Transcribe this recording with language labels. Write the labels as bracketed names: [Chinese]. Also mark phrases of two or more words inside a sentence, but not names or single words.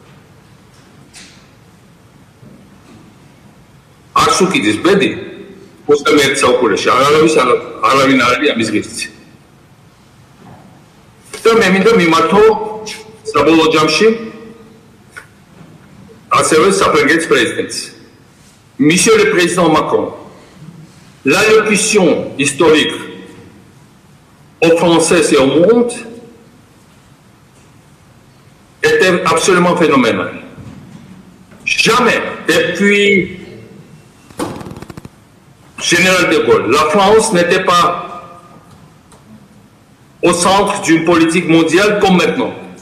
[Georgian] არც უკიდის ბედი 21 საუკუნეში არავინ არ არის ამის ღირსი. და მე მინდა მიმართო საბოლოო ჯამში ასევე საფრანგეთის პრეზიდენტს. [French] Monsieur le président Macron, l'allocution historique aux Français et au monde était absolument phénoménale. Jamais depuis Général de Gaulle, la France n'était pas au centre d'une politique mondiale comme maintenant.